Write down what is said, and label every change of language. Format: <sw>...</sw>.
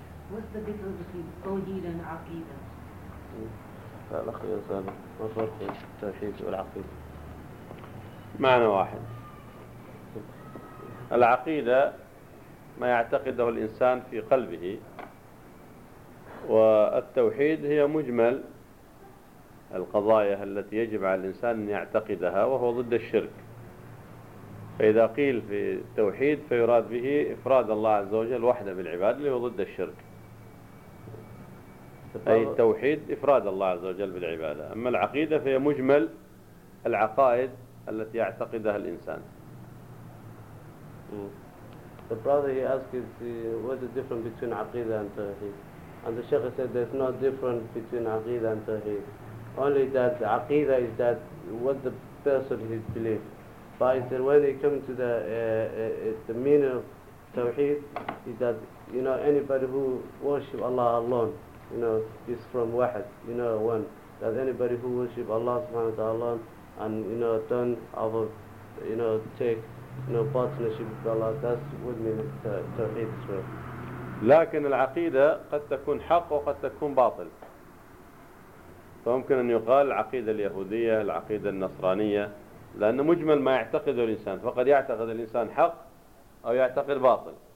<en>What's the difference between Tawheed and Aqeedah?</en> <ar>لا أخي يا سالم، ما فرق التوحيد والعقيدة؟ معنى واحد. العقيدة ما يعتقده الإنسان في قلبه، والتوحيد هي مجمل القضايا التي يجب على الإنسان أن يعتقدها، وهو ضد الشرك. فإذا قيل في التوحيد فيراد به إفراد الله عز وجل وحده بالعباد، اللي هو ضد الشرك، أي التوحيد إفراد الله عز وجل بالعبادة. أما العقيدة فهي مجمل العقائد التي يعتقدها الإنسان.</ar> <en>The brother, he asked what's the difference between aqidah and tawheed. And the sheikh said there's no difference between aqidah and tawheed. Only that aqidah is that what the person he believes. But he said when he comes to the meaning of tawheed is that, you know, anybody who worship Allah alone, you know, is from wahd, you know, one. That anybody who worship Allah subhanahu wa ta'ala alone and, you know, don't have a, you know, take, you know, partnership with Allah, that's what means tawheed as well.</en> <ar>لكن العقيدة قد تكون حق وقد تكون باطل. فممكن أن يقال العقيدة اليهودية، العقيدة النصرانية، لأن مجمل ما يعتقده الإنسان، فقد يعتقد الإنسان حق أو يعتقد باطل.</ar>